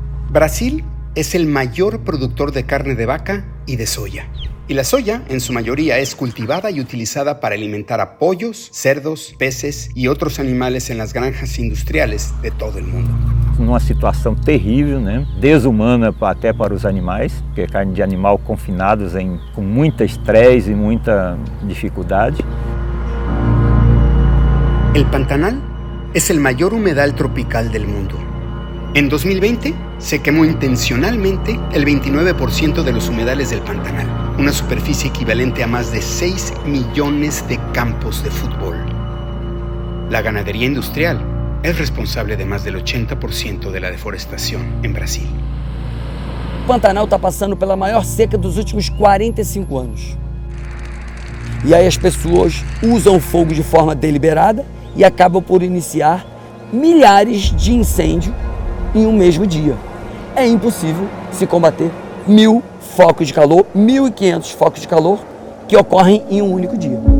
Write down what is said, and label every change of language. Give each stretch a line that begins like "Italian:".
Spanish: Brasil es el mayor productor de carne de vaca y de soya. Y la soya, en su mayoría, es cultivada y utilizada para alimentar a pollos, cerdos, peces y otros animales en las granjas industriales de todo el mundo.
Portuguese: Numa situação terrível, né? Desumana até para os animais, porque carne de animal confinados em, com muito estresse e muita dificuldade.
Spanish: El Pantanal es el mayor humedal tropical del mundo. En 2020, se quemó intencionalmente el 29% de los humedales del Pantanal, una superficie equivalente a más de 6 millones de campos de fútbol. La ganadería industrial es responsable de más del 80% de la deforestación en Brasil.
Portuguese: O Pantanal está passando pela maior seca dos últimos 45 anos. E aí as pessoas usam o fogo de forma deliberada e acabam por iniciar milhares de incêndios em um mesmo dia. É impossível se combater 1.000 focos de calor, 1.500 focos de calor que ocorrem em um único dia.